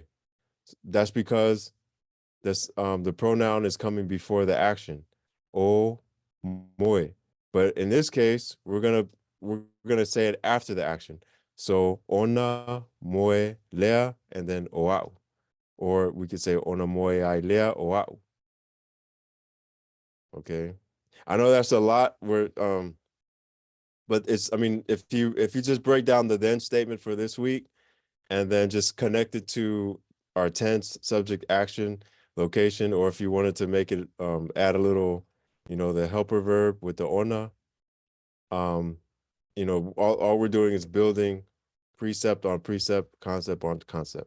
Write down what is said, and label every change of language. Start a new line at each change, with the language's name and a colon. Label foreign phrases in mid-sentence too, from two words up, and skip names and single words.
English: That's because the pronoun is coming before the action.
Samoan: O moe.
English: But in this case, we're gonna say it after the action.
Samoan: So ona moe lea
English: and then
Samoan: oa'u.
English: Or we could say
Samoan: ona moe ai lea oa'u.
English: Okay. I know that's a lot where but it's, I mean, if you just break down the then statement for this week and then just connect it to our tense, subject, action, location, or if you wanted to make it add a little, the helper verb with the ona, um, all we're doing is building precept on precept, concept on concept.